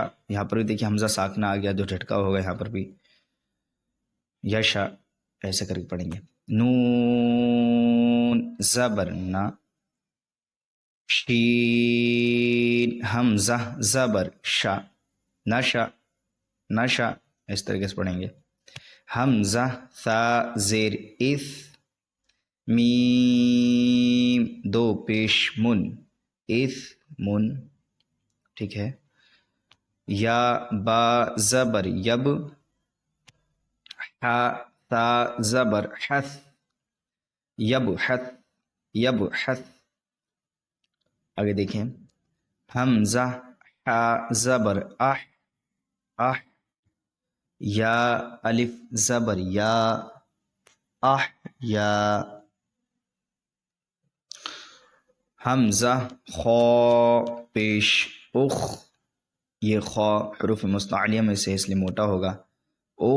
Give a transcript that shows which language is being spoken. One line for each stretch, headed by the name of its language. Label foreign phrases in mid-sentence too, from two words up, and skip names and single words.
Urdu: یہاں پر بھی دیکھیے حمزہ ساکنہ آ گیا جو جھٹکا ہوگا، یہاں پر بھی یشا ایسے کر کے پڑھیں گے. نون زبر نا، شین حمزہ زبر شا، نشا نشا، اس طریقے سے پڑھیں گے. حمزہ ثا زیر اث، میم دو پیش من، اث من، ٹھیک ہے. یا با زبر یب، حا تا زبر حث، یب حث، یب حث. آگے دیکھیں، حمزہ حا زبر اح، اح، یا الف زبر یا، اح یا. حمزہ خا پیش اخ، یہ خا حروف مستعلیہ میں سے اس لیے موٹا ہوگا، اخ.